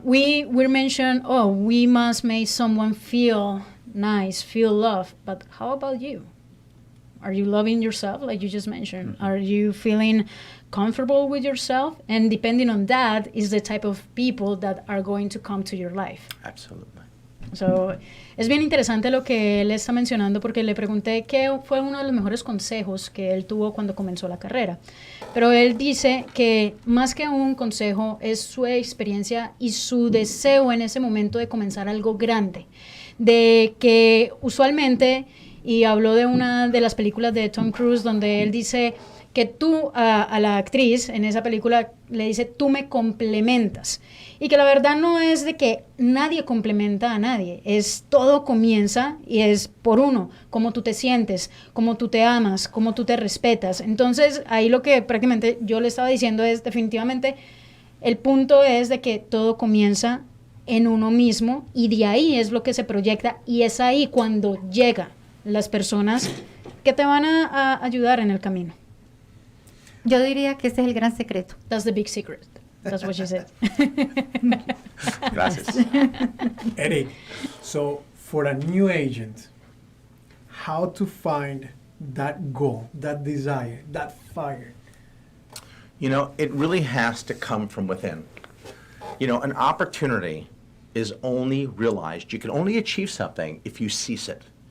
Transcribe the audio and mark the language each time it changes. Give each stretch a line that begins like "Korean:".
English: we mentioned, we must make someone feel nice, feel love. But how about you? Are you loving yourself, like you just mentioned? Mm-hmm. Are you feeling comfortable with yourself? And depending on that is the type of people that are going to come to your life. Absolutely.
Spanish: So, es bien interesante lo que él está mencionando porque le pregunté qué fue uno de los mejores consejos que él tuvo cuando comenzó la carrera. Pero él dice que más que un consejo es su experiencia y su deseo en ese momento de comenzar algo grande. De que usualmente, y habló de una de las películas de Tom Cruise donde él dice que tú a la actriz en esa película le dice, tú me complementas. Y que la verdad no es de que nadie complementa a nadie, es todo comienza y es por uno, cómo tú te sientes, cómo tú te amas, cómo tú te respetas. Entonces ahí lo que prácticamente yo le estaba diciendo es definitivamente El punto es de que todo comienza en uno mismo y de ahí es lo que se proyecta y es ahí cuando llegan las personas que te van a ayudar en el camino. Yo diría que ese es el gran secreto.
English: That's the big secret. That's what she said.
Spanish: Gracias.
English: Eric, so for a new agent, how to find that goal, that desire, that fire? You know, it really has to come from within. You know, an opportunity is only realized, you can only achieve something if you seize it.